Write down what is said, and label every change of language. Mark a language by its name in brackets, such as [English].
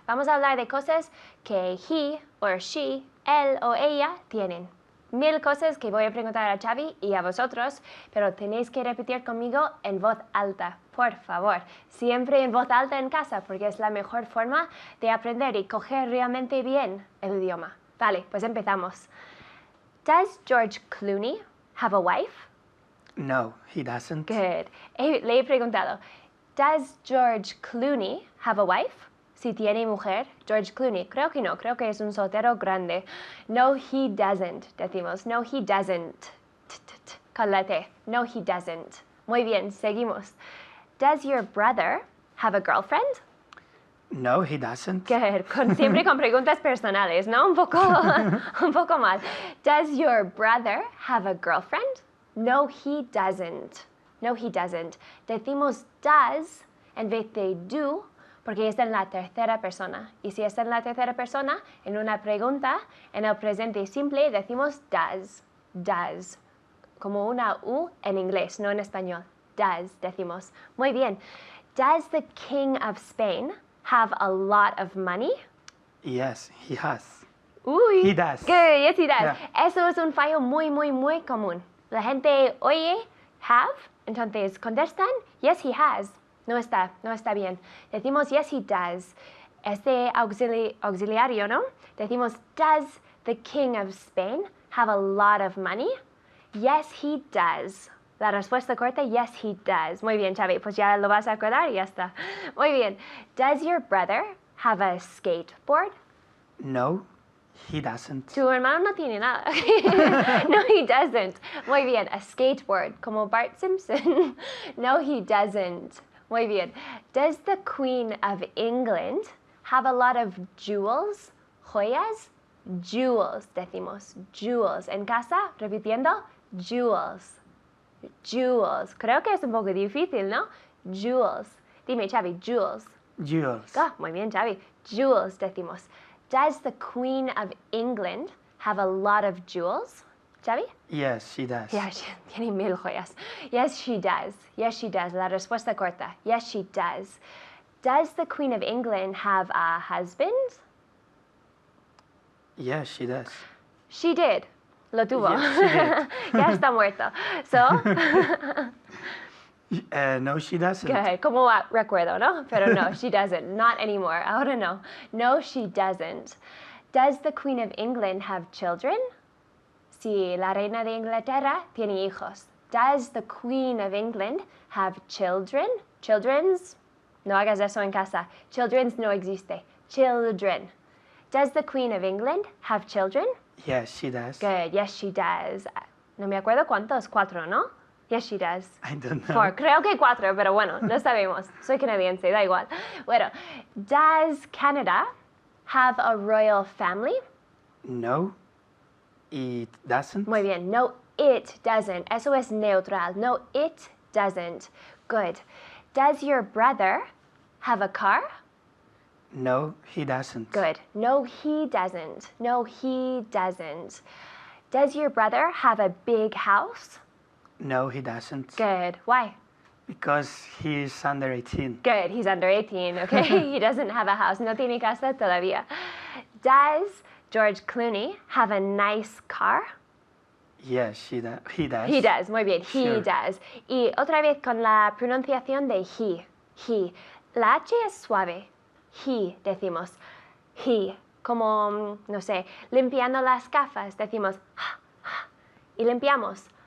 [Spanish] Vamos a hablar de cosas que [English] he or she, [Spanish] él o ella tienen. 1000 cosas que voy a preguntar a Xavi y a vosotros, pero tenéis que repetir conmigo en voz alta, por favor. Siempre en voz alta en casa, porque es la mejor forma de aprender y coger realmente bien el idioma. Vale, pues empezamos. [English] Does George Clooney have a wife? No, he doesn't. Good. [Spanish] Le he preguntado, [English] does George Clooney have a wife? [Spanish] Si tiene mujer, George Clooney. Creo que no, creo que es un soltero grande. [English] No, he doesn't, [Spanish] decimos. [English] No, he doesn't. [Spanish] Con la T. [English] No, he doesn't. [Spanish] Muy bien, seguimos. [English] Does your brother have a girlfriend? No, he doesn't. Good. [Spanish] Siempre con preguntas personales, ¿no? Un poco mal. [English] Does your brother have a girlfriend? No, he doesn't. No, he doesn't. [Spanish] Decimos does en vez de do porque está en la tercera persona. Y si está en la tercera persona, en una pregunta, en el presente simple decimos does. Does. Como una U en inglés, no en español. Does, decimos. Muy bien. [English] Does the King of Spain have a lot of money? Yes, he has. Uy. He does. Good, yes he does. Yeah. [Spanish] Eso es un fallo muy común. La gente oye have, entonces contestan, [English] yes he has. [Spanish] No está bien. Decimos [English] yes he does. [Spanish] Este auxiliario, ¿no? Decimos, [English] does the King of Spain have a lot of money? Yes he does. [Spanish] La respuesta corta, [English] yes he does. [Spanish] Muy bien, Xavi, pues ya lo vas a acordar y ya está. Muy bien. [English] Does your brother have a skateboard? No, he doesn't. [Spanish] Tu hermano no tiene nada. [English] No, he doesn't. [Spanish] Muy bien, a skateboard, como Bart Simpson. [English] No, he doesn't. [Spanish] Muy bien. [English] Does the Queen of England have a lot of jewels? [Spanish] Joyas? Jewels, decimos. Jewels. En casa, repitiendo, jewels. Jewels. Creo que es un poco difícil, ¿no? Jewels. Dime, Xavi, jewels. [English] Jewels. [Spanish] Ah, muy bien, Xavi. Jewels, decimos. [English] Does the Queen of England have a lot of jewels? Xavi? Yes, she does. Yeah, [Spanish] tiene 1000 joyas. [English] Yes, she does. Yes, she does. [Spanish] La respuesta corta. [English] Yes, she does. Does the Queen of England have a husband? Yes, she does. She did. [Spanish] Lo tuvo. [English] Yes, she did. [Spanish] Ya está muerto. So, [English] No, she doesn't. [Spanish] okay, como recuerdo, ¿no? Pero no, [English] she doesn't. Not anymore. [Spanish] Ahora no. [English] No, she doesn't. Does the Queen of England have children? [Spanish] Si la reina de Inglaterra tiene hijos. [English] Does the Queen of England have children? [Spanish] Children's? No hagas eso en casa. Children's no existe. Children. [English] Does the Queen of England have children? Yes, she does. Good. Yes, she does. [Spanish] No me acuerdo cuántos. [English] 4, ¿no? Yes, she does. I don't know. 4. [Spanish] Creo que 4, pero bueno, no sabemos. Soy canadiense, da igual. [English] Bueno, does Canada have a royal family? No, it doesn't. [Spanish] Muy bien. [English] No, it doesn't. [Spanish] Eso es neutral. [English] No, it doesn't. Good. Does your brother have a car? No, he doesn't. Good. No, he doesn't. No, he doesn't. Does your brother have a big house? No, he doesn't. Good. Why? Because he's under 18. Good. He's under 18, okay? He doesn't have a house. [Spanish] No tiene casa todavía. [English] Does George Clooney have a nice car? Yes, he does. He does. [Spanish] Muy bien. [English] He Sure. does. [Spanish] Y otra vez con la pronunciación de he. He. La H es suave. He, decimos. He. Como, no sé, limpiando las gafas, decimos y limpiamos.